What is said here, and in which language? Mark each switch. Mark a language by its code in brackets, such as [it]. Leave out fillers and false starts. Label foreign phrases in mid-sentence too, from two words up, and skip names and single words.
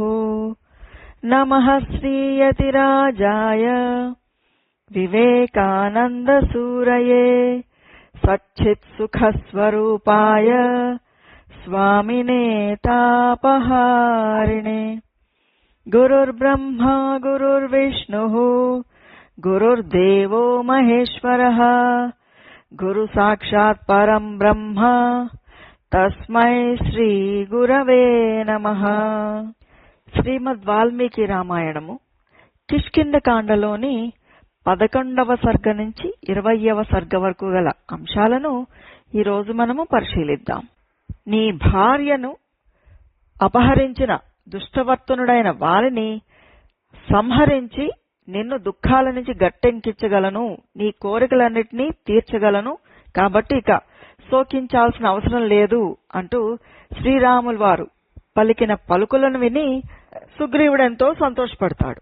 [sa] नमः श्रीयतिराजाय विवेकानन्दसूरये सच्चित्सुखस्वरूपाय स्वामिने तापहारिणे। गुरुर्ब्रह्मा गुरुर्विष्णुः गुरुर्देवो महेश्वरः गुरुसाक्षात् परं ब्रह्म तस्मै श्री गुरवे नमः। [te] శ్రీమద్ వాల్మీకి రామాయణము కిష్కింధకాండలోని 11వ సర్గ నుంచి 20వ సర్గ వరకు గల అంశాలను ఈరోజు మనము పరిశీలిద్దాం. నీ భార్యను అపహరించిన దుష్టవర్తనుడైన వారిని సంహరించి నిన్ను దుఃఖాల నుంచి గట్టెంకించగలను, నీ కోరికలన్నిటినీ తీర్చగలను, కాబట్టి ఇక శోకించాల్సిన అవసరం లేదు అంటూ శ్రీరాములు వారు పలికిన పలుకులను విని సుగ్రీవుడెంతో సంతోషపడతాడు.